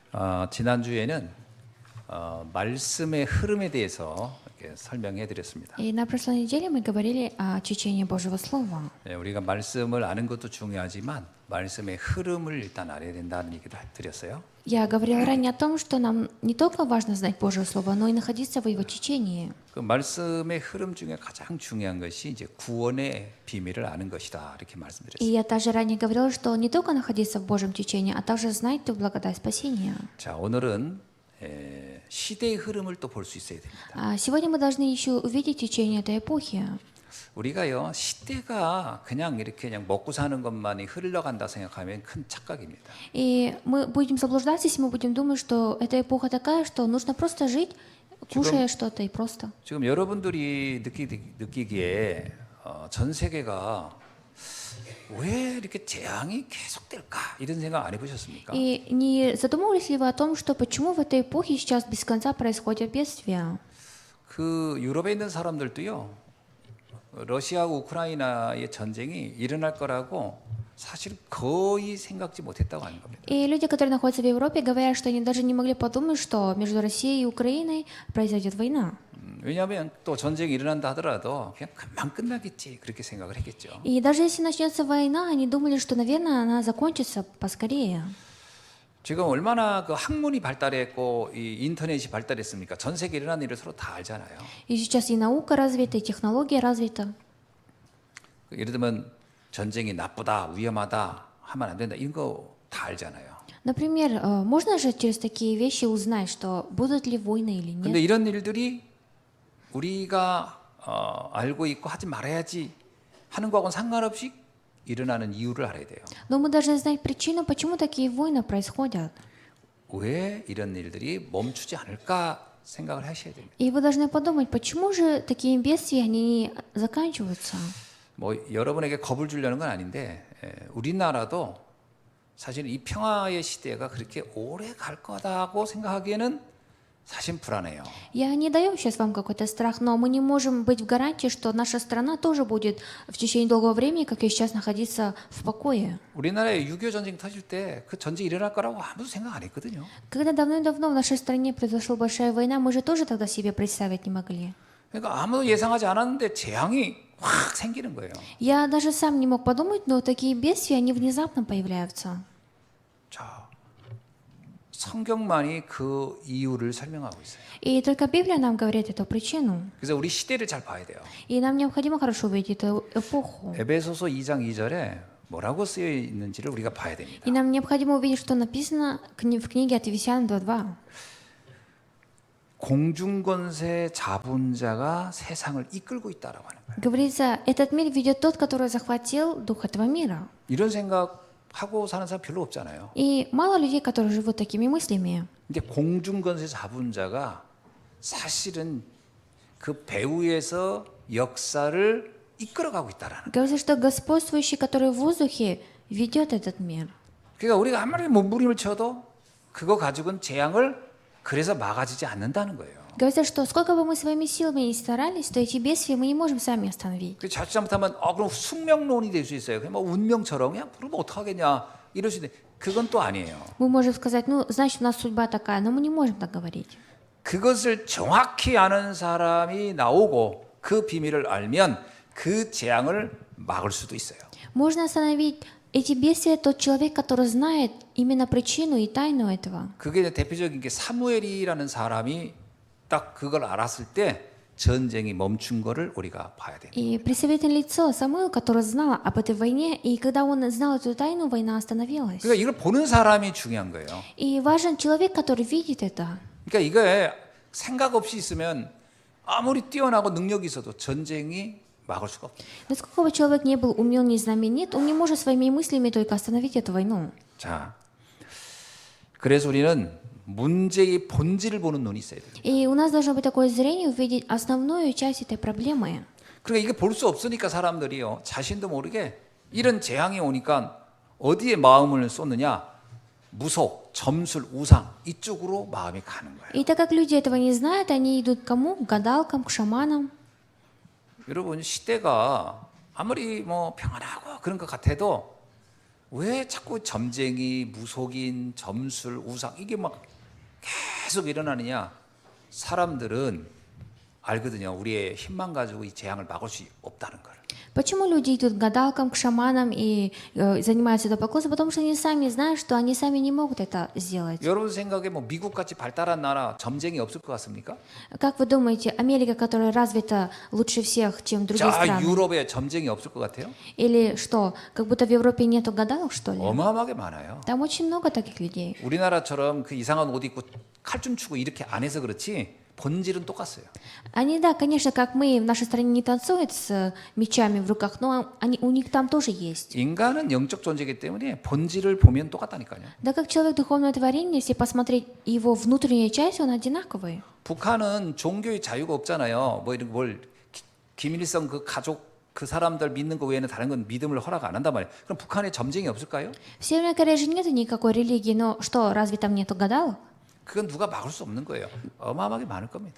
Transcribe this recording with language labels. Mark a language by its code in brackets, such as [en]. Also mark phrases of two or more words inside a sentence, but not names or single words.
[ko] 지난주에는 말씀의 흐름에 대해서 이렇게 설명해 드렸습니다. [ru] И на прошлой неделе мы говорили о течении Божьего Слова. [ko] 우리가 말씀을 아는 것도 중요하지만 말씀의 흐름을 일단 알아야 된다는 얘기도 드렸어요. [ru] Я говорила ранее о том, что нам не только важно знать Божье Слово, но и находиться в его течении. [ko] 그 말씀의 흐름 중에 가장 중요한 것이 이제 구원의 비밀을 아는 것이다 이렇게 [ru] И [ko] 말씀드렸어요. [ru] я также ранее говорила, что не только находиться в Божьем течении, а также знать ту благодать спасения. [ko] 자, 오늘은 시대의 흐름을 또 볼 수 있어야 됩니다. [ru] Сегодня мы должны еще увидеть течение этой эпохи. [ko] 우리가요 시대가 그냥 이렇게 그냥 먹고 사는 것만이 흘러간다 생각하면 큰 착각입니다. [ru] И мы будем заблуждаться, если мы будем думать, что эта эпоха такая, что нужно просто жить, кушая что-то и просто. [ko] 지금 여러분들이 느끼기에 전 세계가 왜 이렇게 재앙이 계속될까 이런 생각 안 해보셨습니까? [ru] И не задумывались ли вы о том, что почему в этой эпохе сейчас без конца происходят бедствия? [ko] 그 유럽에 있는 사람들도요. 러시아하고 우크라이나의 전쟁이 일어날 거라고 사실 거의 생각지 못했다고 하는 겁니다. [ru] И люди, которые находятся в Европе, говорят, что они даже не могли подумать, что между Россией и Украиной произойдет война. [ko] 왜냐하면 또 전쟁이 일어난다 하더라도 그냥 금방 끝나겠지 그렇게 생각을 했겠죠. [ru] И даже если начнется война, они думали, что, наверное, она закончится поскорее. [ko] 지금 얼마나 그 학문이 발달했고 이 인터넷이 발달했습니까? 전 세계 일어나는 일을 서로 다 알잖아요. [ru] И сейчас и наука развита, и технология развита. [ko] 예를 들면 전쟁이 나쁘다, 위험하다 하면 안 된다 이런 거 다 알잖아요. [ru] Например, можно же через такие вещи узнать, что будут ли войны или [ko] 근데 [ru] нет. [ko] 이런 일들이 우리가 알고 있고 하지 말아야지 하는 거하고는 상관없이 일어나는 이유를 알아야 돼요. [ru] Но мы должны знать причину, почему такие войны происходят. [ko] 왜 이런 일들이 멈추지 않을까 생각을 하셔야 됩니다. [ru] И вы должны подумать, почему же такие бедствия они не заканчиваются. [ko] 뭐 여러분에게 겁을 주려는 건 아닌데 우리나라도 사실 이 평화의 시대가 그렇게 오래 갈 거다고 생각하기에는 사실 불안해요. [ru] Я не даю сейчас вам какой-то страх, но мы не можем быть в гарантии, что наша страна тоже будет в течение долгого времени, как и сейчас, находиться в покое. [ko] 우리나라에 6.25 전쟁 터질 때 그 전쟁이 일어날 거라고 아무도 생각 안 했거든요. [ru] Когда давным-давно в нашей стране произошла большая война, мы же тоже тогда себе представить не могли. [ko] 그러니까 아무도 예상하지 않았는데 재앙이 확 생기는 거예요. [ru] Я даже сам не мог подумать, но такие бедствия, они внезапно появляются. [ko] 자, 성경만이 그 이유를 설명하고 있어요. [ru] И только Библия нам говорит эту причину. [ko] 그래서 우리 시대를 잘 봐야 돼요. [ru] И нам необходимо хорошо увидеть эту эпоху. [ko] 에베소서 2장 2절에 뭐라고 쓰여 있는지를 우리가 봐야 됩니다. [ru] И нам необходимо увидеть, что написано в книге от Ефесян 2:2. [ko] 공중권세 자본자가 세상을 이끌고 있다라고 하는 거예요. [ru] Говорится, этот мир ведет тот, который захватил дух этого мира. [ko] 이런 생각하고 사는 사람 별로 없잖아요. [ru] И мало людей, которые живут такими мыслями. [ko] 근데 공중권세 자본자가 사실은 그 배후에서 역사를 이끌어가고 있다라는. [ru] Говорится, что господствующий, который в воздухе, ведет этот мир. [ko] 그러니까 우리가 아무리 몸부림을 쳐도 그거 가지고는 재앙을 그래서 막아지지 않는다는 거예요. [ru] Говорится, что сколько бы мы своими силами ни старались, то эти бедствия мы не можем сами остановить. [ko] 그 자칫 잘못하면 그럼 숙명론이 될 수 있어요. 그냥 뭐 운명처럼 그냥 그러면 어떡하겠냐 이럴 수 있는데 그건 또 아니에요. [ru] Мы можем сказать, ну, значит, у нас судьба такая, но мы не можем так говорить. [ko] 그것을 정확히 아는 사람이 나오고 그 비밀을 알면 그 재앙을 막을 수도 있어요. [ru] Можно остановить эти бедствия тот человек, который знает именно причину и тайну этого. [ko] 그게 이제 대표적인 게 사무엘이라는 사람이 딱 그걸 알았을 때 전쟁이 멈춘 거를 우리가 봐야 돼요. [ru] И представительное лицо Самуил, который знал об этой войне, и когда он знал эту тайну, война остановилась. [ko] 그러니까 이걸 보는 사람이 중요한 거예요. [ru] И важен человек, который видит это. [ko] 그러니까 이게 생각 없이 있으면 아무리 뛰어나고 능력이 있어도 전쟁이 막을 수가 없어요. [ru] Насколько бы человек не был умен, не знаменит, он не может своими мыслями только остановить эту войну. [ko] 자, 그래서 우리는 문제의 본질을 보는 눈이 있어야 돼요. [ru] И у нас должно быть такое зрение, увидеть основную часть этой проблемы. [ko] 그러니까 이게 볼 수 없으니까 사람들이요 자신도 모르게 이런 재앙이 오니까 어디에 마음을 쏟느냐? 무속, 점술, 우상 이쪽으로 마음이 가는 거예요. [ru] И так как люди этого не знают, они идут к кому? К гадалкам, к шаманам. [ko] 여러분 시대가 아무리 뭐 평안하고 그런 것 같아도 왜 자꾸 점쟁이, 무속인, 점술, 우상 이게 막 계속 일어나느냐? 사람들은 알거든요. 우리의 힘만 가지고 이 재앙을 막을 수 없다는 걸. [ru] Почему люди идут к гадалкам, к шаманам и занимаются идолопоклонством? Потому что они сами знают, что они сами не могут это сделать. [ko] 여러분 생각에 뭐 미국같이 발달한 나라 점쟁이 없을 것 같습니까? [ru] Как вы думаете, Америка, которая развита лучше всех, чем другие [ko] 자, [ru] страны? [ko] 유럽에 점쟁이 없을 것 같아요? [ru] Или что, как будто в Европе нету гадалок, что ли? [ko] 어마어마하게 많아요. [ru] Там очень много таких людей. [ko] 우리나라처럼 그 이상한 옷 입고 칼춤 추고 이렇게 안 해서 그렇지 본질은 똑같아요. [ru] Они, да, конечно, как мы, в нашей стране не танцуют с мечами в руках, но у них там тоже есть. [ko] 인간은 영적 존재이기 때문에 본질을 보면 똑같다니까요. [ru] Да, как человек духовное творение, если посмотреть его внутреннюю часть, он одинаковый. [ko] 북한은 종교의 자유가 없잖아요. 뭐 이런 뭘 김일성 그 가족 그 사람들 믿는 거 외에는 다른 건 믿음을 허락 안 한단 말이에요. 그럼 북한에 점쟁이 없을까요? [ru] В Северной Корее же нет никакой религии, но что, разве там нету гадалок? [ko] 그건 누가 막을 수 없는 거예요. 어마어마하게 많을 겁니다.